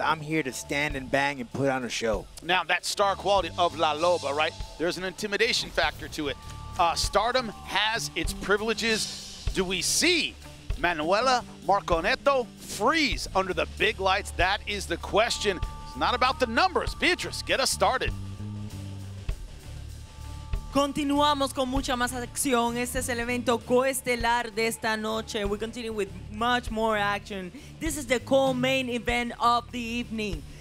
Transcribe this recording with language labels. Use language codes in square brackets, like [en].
[en] I'm here to stand and bang and put on a show. Now, that star quality of La Loba, right? There's an intimidation factor to it. Stardom has its privileges. Do we see Manuela Marconetto freeze under the big lights? That is the question. It's not about the numbers. Beatrice, get us started. [es] Continuamos con mucha más acción. Este es el evento coestelar de esta noche. [en] We continue with much more action. This is the co-main event of the evening.